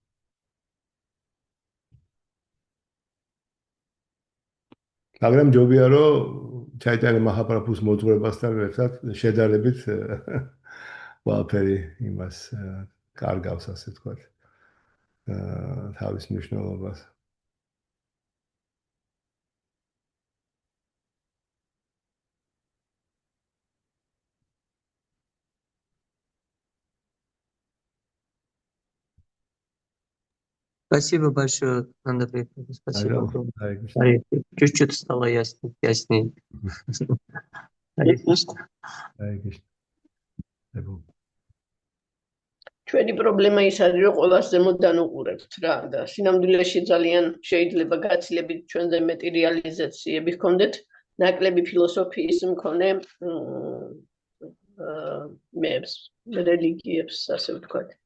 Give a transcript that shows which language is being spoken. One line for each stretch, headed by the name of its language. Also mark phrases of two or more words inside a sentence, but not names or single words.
Georgian: მაგრამ ჯობია რომ ჩაიტანა მაჰაპრაბჰუს მოძღვრებასთან ერთად შედარებით ყველაფერი იმას კარგავს, ასე ვთქვათ, თავის მნიშვნელობას.
Russian: Спасибо большое, Андрей. Спасибо. Чуть-чуть стало яснее.
Georgian: ჩვენი პრობლემა ის არის, რომ ყველას ზემოთ დანუყურებთ რა და სინამდვილეში ძალიან შეიძლება გაცილებით ჩვენზე მეტი რეალიზაციები ჰქონდეთ, ნაკლები ფილოსოფიის მქონე რელიგიებს, ასე ვთქვათ.